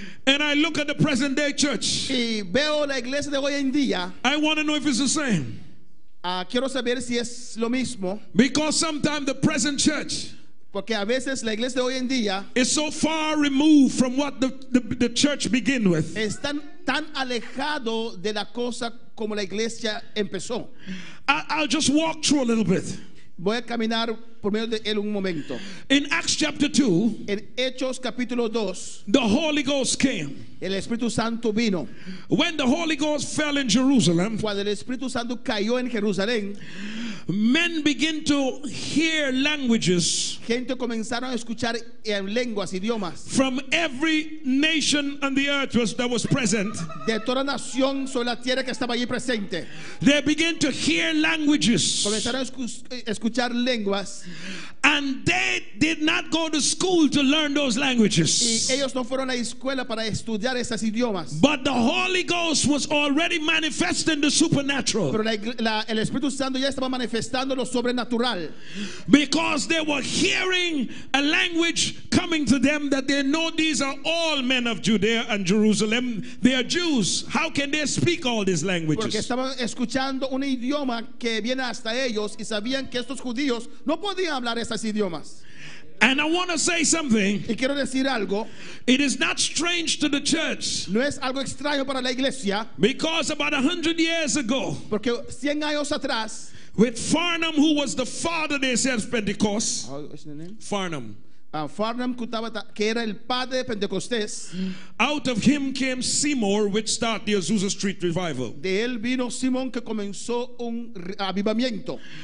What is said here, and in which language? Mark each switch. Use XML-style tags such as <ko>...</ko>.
<en>and I look at the present day church,</en> <es>y veo la iglesia de hoy en día,</es> <en>I want to know if it's the same.</en> <es>Quiero saber si es lo mismo.</es> <en>Because sometimes the present church,</en> <es>porque a veces la iglesia de hoy en día</es> <en>is so far removed from what the church began with.</en> <es>Están tan alejado de la cosa como la iglesia empezó.</es> <en>I'll just walk through a little bit.</en> <es>Voy a caminar por medio de él un momento.</es> <en>In Acts chapter 2,</en> <es>En Hechos capítulo 2,</es> <en>the Holy Ghost came.</en> <es>el Espíritu Santo vino.</es> <en>When the Holy Ghost fell in Jerusalem,</en> <es>Cuando el Espíritu Santo cayó en Jerusalén,</es> <en>men begin to hear languages</en> <es>gente comenzaron a escuchar en lenguas, idiomas,</es> <en>from every nation on the earth that was present.</en> <es>de toda nación sobre la tierra que estaba allí presente.</es> <en>They begin to hear languages,</en> <es>Comenzaron a escuchar lenguas</es> <en>and they did not go to school to learn those</en> <es>y</es> <en>languages.</en> <es>ellos no fueron a la escuela para estudiar esas idiomas.</es> <en>But the Holy Ghost was already manifesting the supernatural,</en> <es>Pero el Espíritu Santo ya estaba manifestando lo sobrenatural.</es> <en>because they were hearing a language coming to them that they know these are all men of Judea and Jerusalem. They are Jews. How can they speak all these</en> <es>Porque</es> <en>languages?</en> <es>estaban escuchando un idioma que viene hasta ellos y sabían que estos judíos no podían hablar esos idiomas.</es> <en>And I want to say something.</en> <es>Y quiero decir algo,</es> <en>It is not strange to the church,</en> <es>no es algo extraño para la iglesia,</es> <en>because about 100 years ago,</en> <es>porque 100 años atrás,</es> <en>with Farnham, who was the father, they said, of Pentecost.</en> <es>Farnham. Farnham, que era el padre de Pentecostés,</es> <en>Out of him came Seymour, which started the Azusa Street revival.</en> <es>de él vino Simón, que comenzó un avivamiento.</es>